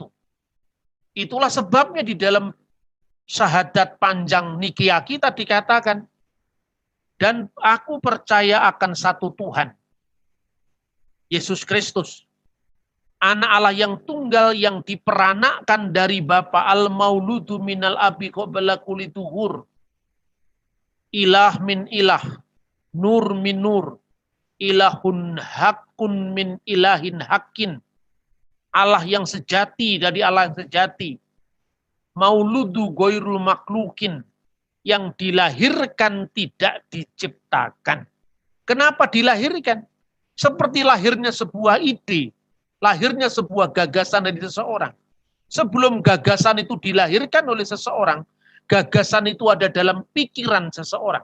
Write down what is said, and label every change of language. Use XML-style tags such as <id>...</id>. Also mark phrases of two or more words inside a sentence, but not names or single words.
<id>Itulah sebabnya di dalam syahadat panjang Nikia kita dikatakan, dan aku percaya akan satu Tuhan, Yesus Kristus, anak Allah yang tunggal yang diperanakkan dari Bapa,</id> <ar>المولود من الأب قبل كل الدهور، إله من إله، نور من نور, إله حق من إله حق,</ar> <id>Allah yang sejati dari Allah yang sejati,</id> <ar>مولود غير مخلوق,</ar> <id>yang dilahirkan tidak diciptakan. Kenapa dilahirkan? Seperti lahirnya sebuah ide, lahirnya sebuah gagasan dari seseorang. Sebelum gagasan itu dilahirkan oleh seseorang, gagasan itu ada dalam pikiran seseorang.</id>